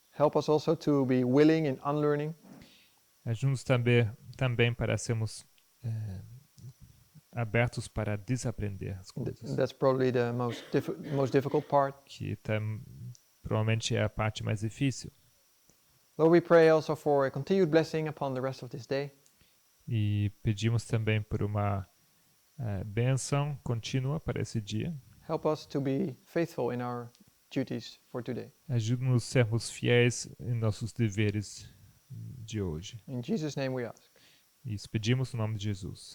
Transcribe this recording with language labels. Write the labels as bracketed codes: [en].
[en] Help us also to be willing in unlearning. [pt] Ajude-nos também para sermos abertos para desaprender as coisas, [en] That's probably the most difficult part. [pt] que provavelmente é a parte mais difícil. [en] Lord, we pray also for a continued blessing upon the rest of this day. [pt] E pedimos também por uma bênção contínua para esse dia. [en] Help us to be faithful in our duties for today. [pt] Ajude-nos a sermos fiéis em nossos deveres de hoje. [en] In Jesus' name we ask. [pt] Isso pedimos no nome de Jesus.